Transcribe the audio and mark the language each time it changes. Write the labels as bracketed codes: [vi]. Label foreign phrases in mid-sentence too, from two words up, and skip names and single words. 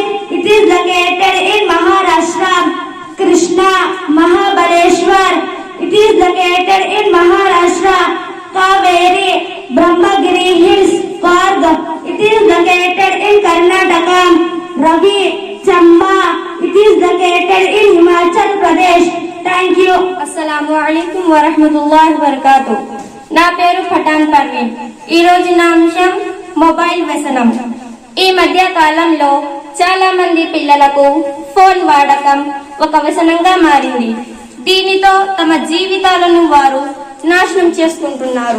[en] It is located in Maharashtra. Krishna, Mahabaleshwar. It is located in Maharashtra. Kaveri, Brahmagiri Hills, Korg. It is located in Karnataka. Ravi, Chamba. It is located in Himachal Pradesh. Thank you. [ar] السلام عليكم ورحمة الله وبركاته. [te] నా పేరు పఠాన్ పర్వీన్. ఈ రోజు నా అంశం మొబైల్ వ్యసనం. ఈ మధ్య కాలంలో చాలా మంది పిల్లలకు ఫోన్ వాడకం ఒక వ్యసనంగా మారింది. దీనితో తమ జీవితాలను వారు నాశనం చేసుకుంటున్నారు.